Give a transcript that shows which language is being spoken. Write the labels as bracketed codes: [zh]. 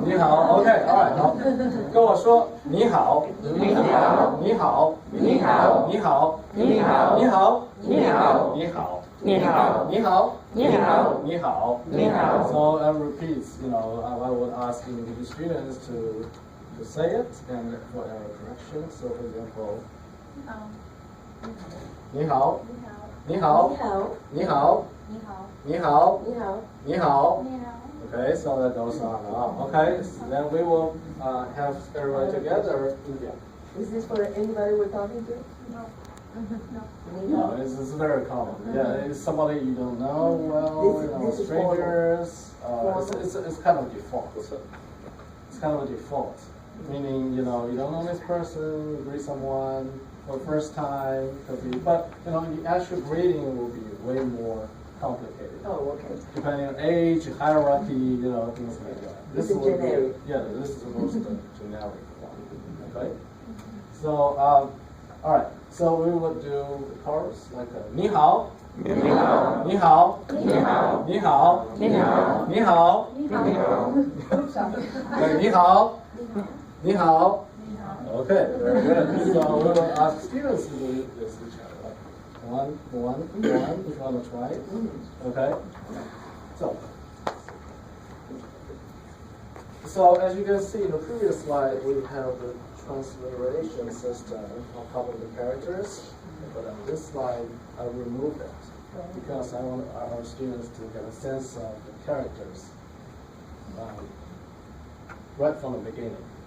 [zh] 你好 ， [en] OK， all right， [zh] 好，跟我说你好，你好，你好，你好，你好，你好，你好，你好，你好。你好，你好，你好，你好，你好. [en] So I repeat, I would ask the students to say it and for error correction. So for example, [zh] 你好，你好，你好，你好，你好. [en] Okay, so that goes on and on. Okay, so then we will have everybody together. Is this for anybody we're talking to? No. No, it's very common. Yeah, it's somebody you don't know well, strangers. It's kind of default. It's kind of a default, meaning you don't know this person, you greet someone for the first time, could be, but the actual greeting will be way more complicated. Oh, okay. Depending on age, hierarchy, things like that. This is generic. This is the most generic one. Okay. So, all right. So we would do the chorus like [zh] 你好，你好，你好，你好，你好，你好，你好，你好，你好. [en] Okay, very good. So we will ask students to do this each other. Like one. If you want to try it. Okay. So as you can see in the previous slide, we have the transliteration system on top of the characters, but on this slide I removed it because I want our students to get a sense of the characters right from the beginning.